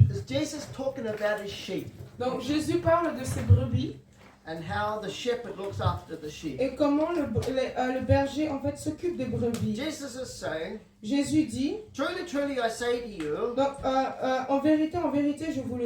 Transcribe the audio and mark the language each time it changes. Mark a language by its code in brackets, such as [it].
[en] Jesus talking about his sheep [fr] Donc Jésus parle de ses brebis [en] and how the shepherd looks after the sheep. [fr] et comment le berger en fait s'occupe des brebis. [en] Jesus is saying, [fr] Jésus dit, [en] truly, truly, I say to you, [fr] donc en vérité, je vous le